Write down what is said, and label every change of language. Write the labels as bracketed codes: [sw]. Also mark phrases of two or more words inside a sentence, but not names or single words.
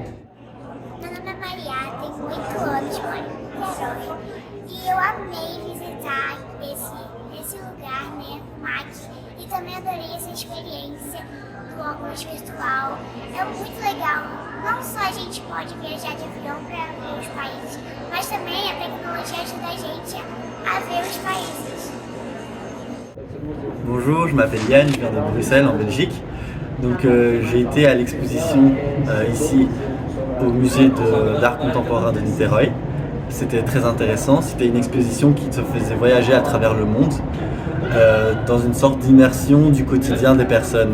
[pt] Meu nome é Maria, tenho 8 anos, moro em Niterói, e eu amei visitar esse lugar, né, o MAC, e também adorei essa experiência do óculos virtual. É muito legal, não só a gente pode viajar de avião para ver os países, mas também a tecnologia ajuda a gente a ver os países. [fr] Bonjour, je m'appelle Yann, je viens de Bruxelles en Belgique. Donc j'ai été à l'exposition ici au musée d'art contemporain de Niterói. C'était très intéressant, c'était une exposition qui te faisait voyager à travers le monde dans une sorte d'immersion du quotidien des personnes.